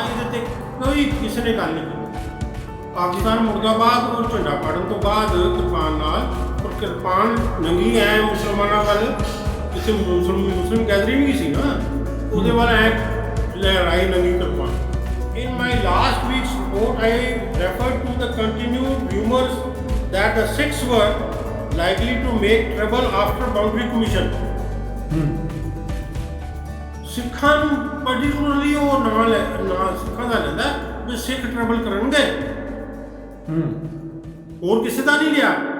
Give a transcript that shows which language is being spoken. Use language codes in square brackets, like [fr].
[pa] ਇਹਦੇ ਤੇ ਕੋਈ ਕਿਸੇ ਨੇ ਗੱਲ ਨਹੀਂ ਕੀਤੀ। ਪਾਕਿਸਤਾਨ ਮੁਰਦਾਬਾਦ ਔਰ ਝੰਡਾ ਪਾੜਨ ਤੋਂ ਬਾਅਦ ਕਿਰਪਾਨ ਨਾਲ, ਔਰ ਕਿਰਪਾਨ ਨੰਗੀ ਐ ਮੁਸਲਮਾਨਾਂ ਵੱਲ, ਜਿੱਥੇ ਮੁਸਲਿਮ ਗੈਦਰਿੰਗ ਵੀ ਸੀ ਨਾ, ਉਹਦੇ ਵੱਲ ਐ ਲਹਿਰਾਈ ਨੰਗੀ kirpan. [en] In my last week's report, I referred to the continued rumors that the Sikhs were likely to make trouble after boundary commission. [pa] ਸਿੱਖਾਂ ਨੂੰ ਪਾਰਟੀਕੂਲਰਲੀ ਉਹ ਨਾਂ ਸਿੱਖਾਂ ਦਾ ਲੈਂਦਾ ਵੀ ਸਿੱਖ ਟਰਬਲ ਕਰਨਗੇ, ਹੋਰ ਕਿਸੇ ਦਾ ਨਹੀਂ ਲਿਆ।